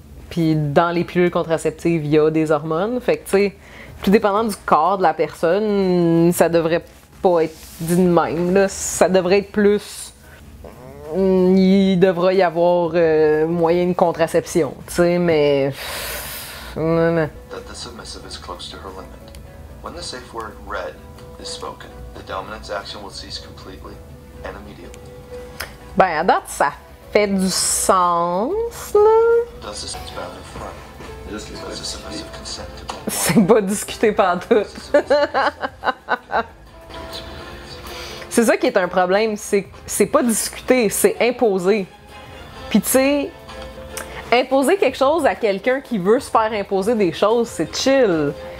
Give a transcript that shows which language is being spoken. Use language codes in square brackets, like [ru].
[fr] Puis dans les pilules contraceptives, il y a des hormones. Fait que, tu sais, tout dépendant du corps de la personne, ça devrait pas être dit de même, là. Ça devrait être plus. Il devrait y avoir moyen de contraception, tu sais, mais. Non. [en] that the submissive is close to her limit. When the safe word red is spoken, the dominant's action will cease completely and immediately. [fr] Ben, à date, ça fait du sens, là. [en] Does this bound in front? Does the submissive consent to being [fr] C'est pas discuté pantoute. C'est ça qui est un problème, c'est pas discuter, c'est imposer. Puis tu sais, imposer quelque chose à quelqu'un qui veut se faire imposer des choses, c'est chill.